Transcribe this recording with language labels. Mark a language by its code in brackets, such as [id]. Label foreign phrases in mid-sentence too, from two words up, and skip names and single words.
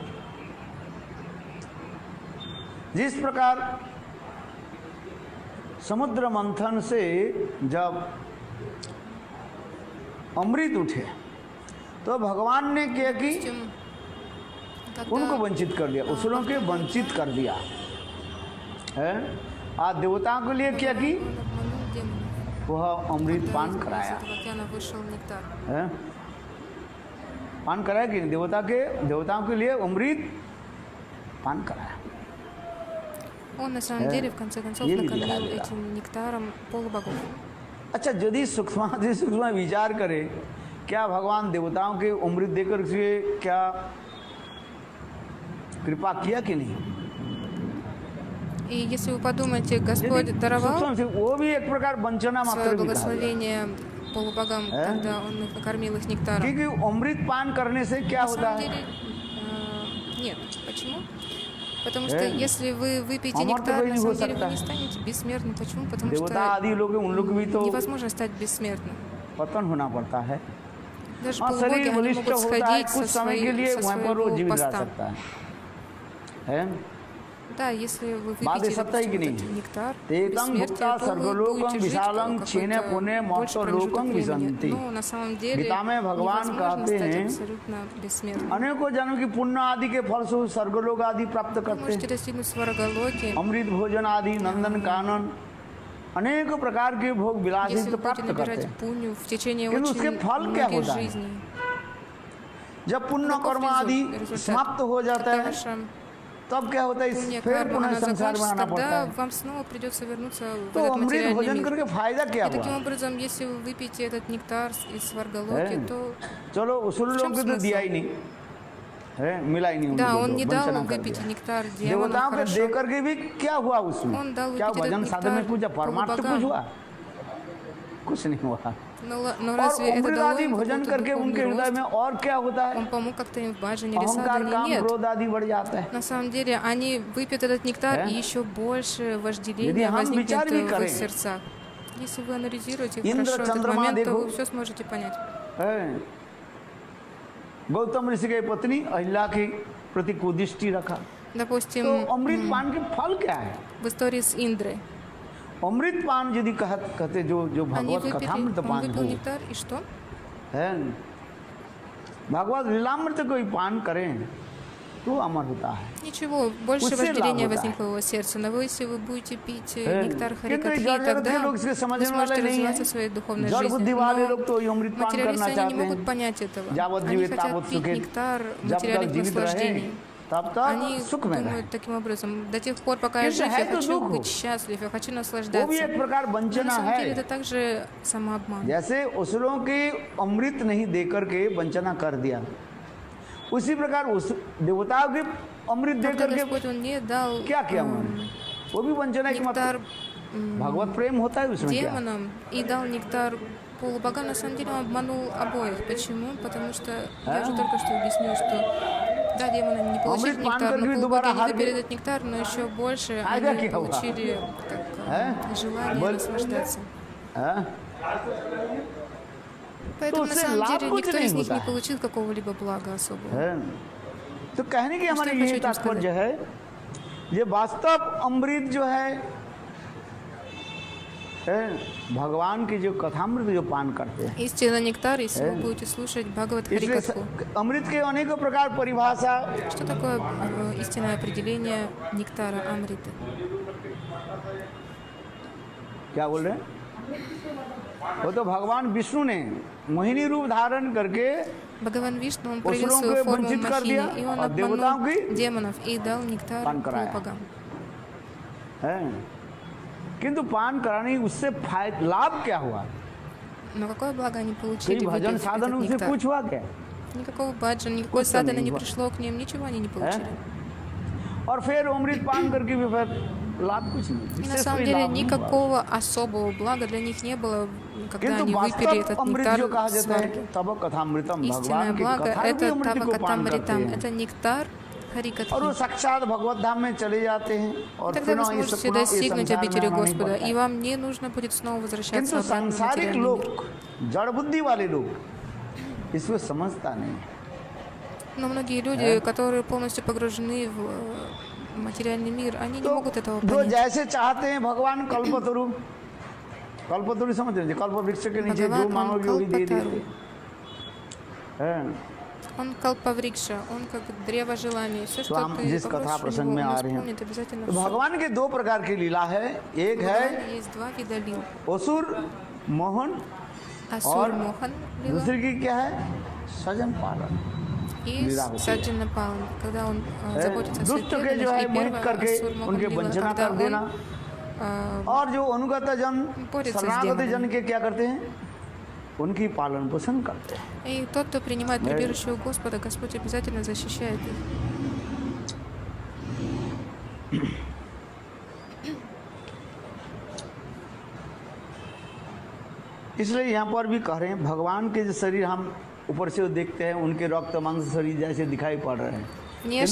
[hi] जिस प्रकार समुद्र मंथन से जब अमृत उठे तो भगवान ने क्या की? [ru] допустим, [hi] उनको [ru] когда [hi] वंचित कर दिया, उसरों के वंचित कर दिया है। आज देवताओं के लिए क्या की? [ru] он обманул демонов, [hi] वह अमृत [ru] когда [hi] पान [ru] из [hi] कराया [ru] этого океана вышел нектар. [hi] है, पान कराया कि नहीं? देवताओं के लिए अमृत पान कराया। [ru] Он на самом деле в конце концов [hi] ये भी [ru] накормил [hi] दिखाया गया। [ru] этим нектаром полубогов. [hi] अच्छा, यदि सूक्ष्म विचार करें, क्या भगवान देवताओं के अमृत देकर के क्या कृपा किया कि नहीं? [ru] И если вы подумаете, [hi] यदि [ru] Господь даровал [hi] सूक्ष्म से वो भी एक प्रकार वंचना मात्र [ru] свое [hi] भी कहा गया। [ru] благословение полубогам, когда Он накормил их нектаром. [hi] क्योंकि अमृत पान करने से क्या [ru] На [hi] होता [ru] самом [hi] है? [ru] деле, нет. Почему? Потому что Э? если вы выпьете Амор нектар, такой на не самом [hi] हो [ru] деле [hi] सकता [ru] вы не [hi] है। [ru] станете бессмертным. Почему? Потому [hi] देवता [ru] что [hi] आदि लोग उन लोग भी तो [ru] невозможно стать бессмертным. [hi] पतन होना पड़ता है। [ru] Даже [hi] हाँ, [ru] полубоги, [hi] शरीर [ru] они [hi] बलिष्ठ [ru] могут [hi] होता है, [ru] сходить [hi] कुछ समय के लिए वहाँ पर वो [ru] своего [hi] जीवित रह [ru] поста. [hi] सकता है। [ru] Да, если вы [hi] बात [ru] выпьете, [hi] सत्य है कि [ru] допустим, [hi] नहीं? [ru] этот нектар [sa] तेकं भुक्ता [ru] бессмертия, то вы [sa] स्वर्गलोकं [ru] будете жить [sa] विशालं क्षीणे पुण्ये [ru] какой-то больше [sa] मोक्षलोकं [ru] промежуток времени. [sa] विशन्ति। [ru] Но на самом деле [hi] गीता में भगवान [ru] невозможно [hi] कहते [ru] стать [hi] हैं, [ru] абсолютно бессмертным. [hi] अनेकों जन्म की पुण्य आदि के फलस्वरूप स्वर्गलोक आदि प्राप्त [ru] Вы [hi] करते [ru] можете [hi] हैं। [ru] достигнуть сваргалоки, [hi] अमृत भोजन आदि नंदन कानन अनेक प्रकार के भोग विलास [ru] если [hi] तो [ru] вы [hi] प्राप्त [ru] будете [hi] करते [ru] набирать [hi] हैं। [ru] пунью в течение [hi] लेकिन उसके [ru] очень [hi] फल क्या [ru] многих [hi] होता है? [ru] жизней. [hi] जब पुण्य [ru] Каков [hi] कर्म आदि [ru] результат? [hi] समाप्त हो जाता [ru] Когда [hi] है [ru] ваша [hi] तब क्या होता है? पुण्य फिर [ru] карма, [hi] पुनः [ru] она [hi] संसार में [ru] закончится, [hi] आना पड़ता [ru] тогда [hi] है। [ru] вам снова придется вернуться в [hi] तो [ru] этот [hi] अमृत [ru] материальный [hi] भोजन [ru] мир. [hi] करके फायदा क्या [ru] И таким [hi] हुआ? [ru] образом, если вы выпьете этот нектар из сваргалоки, [hi] है? [ru] то [hi] चलो उसूल [ru] в [hi] लोग [ru] чем [hi] को तो [ru] смысл? [hi] दिया ही नहीं है, मिला ही नहीं उनको, [ru] Да, он [hi] तो [ru] не дал [hi] वंचना कर [ru] выпить [hi] दिया। [ru] нектар демонам, [hi] देवताओं के [ru] хорошо. [hi] दे करके भी क्या हुआ उसमें? [ru] Он дал [hi] क्या [ru] выпить [hi] भजन [ru] этот [hi] साधन में [ru] нектар [hi] कुछ परमार्थ [ru] полубогам. [hi] कुछ हुआ? कुछ नहीं हुआ। [ru] Но [hi] और [ru] разве это [hi] अमृत [ru] дало [hi] आदि [ru] им [hi] भोजन [ru] какой-то [hi] करके उनके [ru] духовный [hi] हृदय [ru] рост? [hi] में और क्या होता है? [ru] Он помог как-то им в баджане или [hi] अहंकार [ru] садхане? [hi] काम [ru] Нет. [hi] क्रोध आदि बढ़ जाता है। [ru] На самом деле, они выпьют этот нектар, Э? и еще больше [hi] यदि [ru] вожделения [hi] हम [ru] возникнет [hi] विचार भी [ru] в [hi] करें, [ru] их сердцах. Если вы анализируете [hi] इंद्र, [ru] хорошо этот [hi] चंद्रमा [ru] момент, то [hi] देखो। [ru] вы все сможете понять. [hi] है। गौतम ऋषि की पत्नी अहिल्या के प्रति कुदृष्टि रखा। [ru] Допустим, [hi] तो अमृत पान के फल क्या है? [ru] в истории с Индрой. [hi] अमृत पान यदि कहते जो [ru] Они [hi] भगवत [ru] выпили, [hi] कथामृत [ru] он [hi] पान [ru] выпил [hi] हो [ru] нектар, и что? [hi] है, भगवत लीलामृत कोई पान करें तो अमर होता है। [ru] Ничего, больше [hi] उससे [ru] вожделения [hi] लाभ होता [ru] возникло в его сердце. Но вы, если вы будете пить [hi] है। [ru] нектар [hi] किंतु [ru] Харикатхи, [hi] जड़ जगत के [ru] тогда [hi] लोग इसके [ru] вы [hi] समझने वाले [ru] сможете [hi] नहीं [ru] развиваться [hi] है। [ru] в своей духовной [hi] जड़ [ru] жизни. [hi] बुद्धि वाले [ru] Но [hi] लोग तो ये अमृत पान करना [ru] материалисты, они не [hi] चाहते [ru] могут [hi] हैं। [ru] понять этого. [hi] जावत [ru] Они [hi] जीवित [ru] хотят [hi] तावत [ru] пить [hi] सुखित, [ru] нектар [hi] जब तक [ru] материальных [hi] जीवित रहे [ru] наслаждений. [hi] तब [ru] Они [hi] तक सुख में रहे। [ru] думают таким образом, до тех пор, пока я [hi] किंतु [ru] жив, [hi] है [ru] я [hi] तो [ru] хочу [hi] दुख। [ru] быть счастлив, я хочу [hi] वो भी [ru] наслаждаться. [hi] एक प्रकार [ru] Но на [hi] वंचना [ru] самом деле [hi] है। [ru] это также самообман. [hi] जैसे असुरों के अमृत नहीं देकर के वंचना कर दिया, उसी प्रकार उस देवताओं के अमृत [ru] Когда [hi] देकर के [ru] Господь, Он не дал [hi] क्या किया उन्होंने? वो भी वंचना है कि [ru] нектар [hi] मतलब भगवत प्रेम होता है उसमें क्या? [ru] демонам и дал нектар полубогам, на самом деле он обманул обоих. Почему? Потому что я уже только что объяснил, что да, демоны не получили [hi] अमृत पान [ru] нектар, [hi] करके [ru] но [hi] भी दोबारा [ru] полубоги не [hi] हार [ru] выбили [hi] गए। [ru] этот нектар, но еще больше [hi] आएगा [ru] они [hi] क्या हुआ? [ru] получили как, желание [hi] बोल। [ru] наслаждаться. [hi] हाँ? [ru] Поэтому на [hi] उससे [ru] самом [hi] लाभ [ru] деле [hi] कुछ [ru] никто [hi] नहीं [ru] из них [hi] होता [ru] не [hi] है। [ru] получил какого-либо блага особого. [hi] है? तो कहने की हमारी उसका यही कुछ तात्पर्य है, ये वास्तव अमृत जो है भगवान की जो कथामृत जो पान करते हैं, [ru] Истинно нектар, если вы будете слушать Бхагават [hi] इसलिए [ru] Харикатху. [hi] अमृत के अनेकों प्रकार परिभाषा [ru] Что такое истинное определение нектара Амриты? [hi] क्या बोल रहे हैं? वो तो भगवान विष्णु ने मोहिनी रूप धारण करके [ru] Бхагаван Вишну, он [hi] असुरों [ru] проявил [hi] को [ru] свою форму [hi] वंचित कर दिया [ru] Махини, и он [hi] और देवताओं [ru] обманул [hi] की [ru] демонов и дал нектар [hi] पान कराया। [ru] полубогам. [hi] है, किंतु पान कराने उससे लाभ क्या हुआ? [ru] Но какое благо они [hi] कोई [ru] получили, [hi] भजन [ru] выпив [hi] साधन [ru] этот [hi] उनसे [ru] нектар? [hi] कुछ हुआ क्या? [ru] Никакого баджана, никакой [hi] कुछ तो [ru] садана [hi] नहीं [ru] не [hi] हुआ। [ru] пришло к ним, ничего они не получили. [hi] और फिर अमृत पान करके भी फिर लाभ कुछ नहीं, [ru] И на [hi] विशेष [ru] самом [hi] कोई [ru] деле [hi] लाभ नहीं हुआ। [ru] никакого особого блага для них не было, когда [hi] किंतु [ru] они выпили [hi] वास्तव [ru] этот [hi] अमृत [ru] нектар [hi] जो कहा [ru] в [hi] जाता है [ru] сварге. [hi] तब कथामृतम, [ru] Истинное [hi] भगवान की [ru] благо [hi] कथा — भी [ru] это [hi] अमृत को पान करते [ru] Тавакатамритам, [hi] हैं [ru] это нектар [hi] और वो [ru] Харикатхи. [hi] साक्षात भगवत धाम में चले जाते हैं और [ru] Тогда [hi] फिर [ru] вы [hi] इस [ru] сможете [hi] पुनः इस [ru] достигнуть [hi] संसार में [ru] обители [hi] आना नहीं [ru] Господа, [hi] पड़ता [ru] и [hi] है। [ru] вам не нужно будет снова возвращаться [hi] किंतु [ru] обратно в [hi] सांसारिक [ru] материальный [hi] लोग, [ru] мир. [hi] जड़ बुद्धि वाले लोग इसको समझता नहीं। [ru] Но многие люди, которые полностью погружены в материальный мир, они не [hi] तो [ru] могут этого [hi] जो [ru] понять. [hi] जैसे चाहते हैं भगवान कल्पतरु, कल्पतरु समझ रहे हैं, कल्प वृक्ष के नीचे जो [ru] भगवान, он [hi] मांगोगे वही दे कल्पतरु. देते हैं। [ru] Он калпаврикша, он как древо желаний. Все, [hi] तो [ru] что [hi] हम [ru] ты [hi] जिस कथा [ru] попросишь у [hi] प्रसंग [ru] него, [hi] में [ru] он [hi] आ रहे हैं, [ru] исполнит обязательно [hi] तो [ru] всё. [hi] भगवान के दो प्रकार की लीला है, एक [ru] У [hi] है [ru] Бхагавана есть два вида лил. [hi] असुर मोहन [ru] Асур [hi] और [ru] Мохан лила [hi] दूसरी की क्या है? सजन पालन। [ru] и [hi] лила होती है। [ru] Саджана Палан, когда он заботится о своих [hi] दुष्ट के जो है [ru] преданных. И [hi] मोहित [ru] первое [hi] करके [ru] Асур Мохан [hi] उनके [ru] лила, [hi] वंचना [ru] когда [hi] कर देना, [ru] он [hi] और जो अनुगत जन [ru] борется с [hi] शरणागत [ru] демонами. [hi] जन के क्या करते हैं? उनकी पालन पोषण करते हैं। [ru] И тот, кто принимает прибежище у Господа, Господь обязательно защищает их. [hi] इसलिए यहाँ पर भी कह रहे हैं भगवान के जो शरीर हम ऊपर से देखते हैं उनके रक्त मांस शरीर जैसे दिखाई पड़ रहे हैं, किंतु